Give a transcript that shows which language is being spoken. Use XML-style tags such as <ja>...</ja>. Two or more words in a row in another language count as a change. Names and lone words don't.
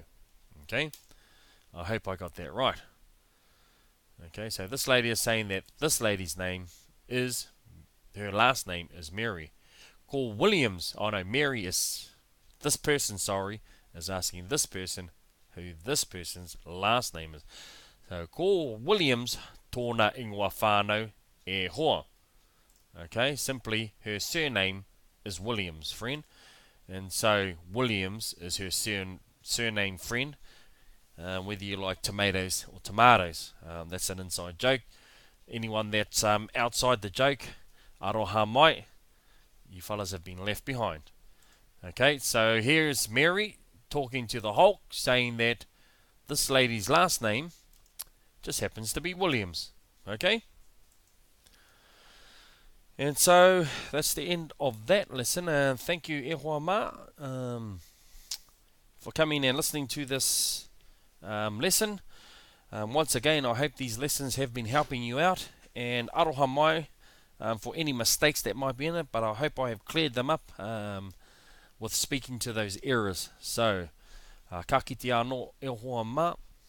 <en>Okay, I hope I got that right. Okay, so this lady is saying that this lady's name is, her last name is Mary. Ko Williams, oh no, Mary is, this person, sorry, is asking this person who this person's last name is. So,</en> <mi>ko Williams tōna ingoa whānau e hoa.</mi> <en>Okay, simply her surname is Williams, friend. And so Williams is her surname, friend. Whether you like tomatoes or tomatoes, that's an inside joke. Anyone that's outside the joke,</en> <mi>aroha mai,</mi> <en>you fellas have been left behind. Okay, so here's Mary talking to the Hulk, saying that this lady's last name just happens to be Williams. Okay? And so that's the end of that lesson. Thank you,</en> <mi>e hoa ma,</mi> <en>for coming and listening to this lesson. Once again, I hope these lessons have been helping you out. And</en> <mi>aroha mai</mi> <en>for any mistakes that might be in it, but I hope I have cleared them up with speaking to those errors. So,</en> <mi>ka kite anō e hoa ma.</mi>